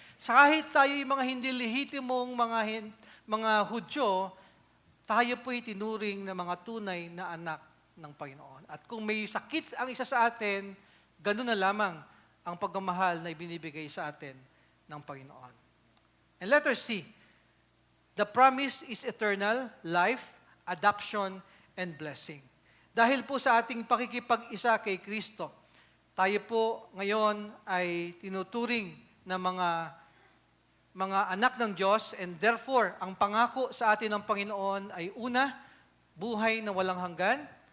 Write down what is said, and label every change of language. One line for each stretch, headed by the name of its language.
Filipino: Sa kahit tayo yung mga hindi lehitimong mga Hudyo, tayo po'y tinuring na mga tunay na anak ng Panginoon. At kung may sakit ang isa sa atin, ganon na lamang ang pagmamahal na ibinibigay sa atin ng Panginoon.
English: And letter C, the promise is eternal life, adoption, and blessing.
Filipino: Dahil po sa ating pakikipag-isa kay Kristo, tayo po ngayon ay tinuturing na mga anak ng Diyos,
English: and therefore,
Filipino: ang pangako sa atin ng Panginoon ay una, buhay na walang hanggan.